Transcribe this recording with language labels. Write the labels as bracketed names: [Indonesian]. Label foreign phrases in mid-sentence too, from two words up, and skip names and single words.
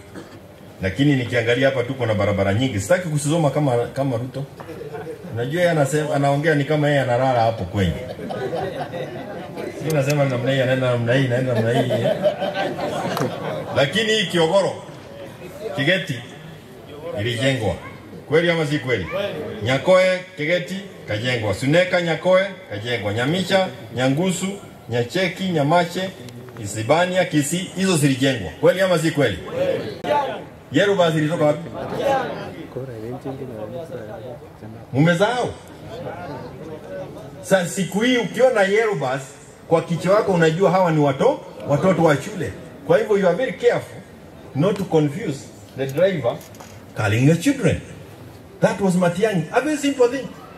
[Swahili] Lakini nikiangalia hapa tuko na barabara nyingi. Sitaki kusoma kama Ruto. Unajua yeye anasema, anaongea ni kama yeye analala hapo kwenye. Mimi nasema namna hii, anaenda namna hii, naenda namna hii. Lakini hii Kiogoro, Kigeti ilijengwa. Kweli ama si kweli? Nyakoe, Kigeti kajengwa. Suneka, Nyakoe kajengwa. Nyamisha, Nyangusu, Nyacheki, Nyamache, Isibania, Kisii, hizo zilijengwa. Kweli ama si kweli? Yerubas ilitoka wapi? Mumezao. Sasa siku hii ukiona Yerubas kwa kichwa wako unajua hawa ni watoto wa shule. Kwa hivyo [English] you are very careful not to confuse the driver calling your children. That was Matiang'i. A very simple thing.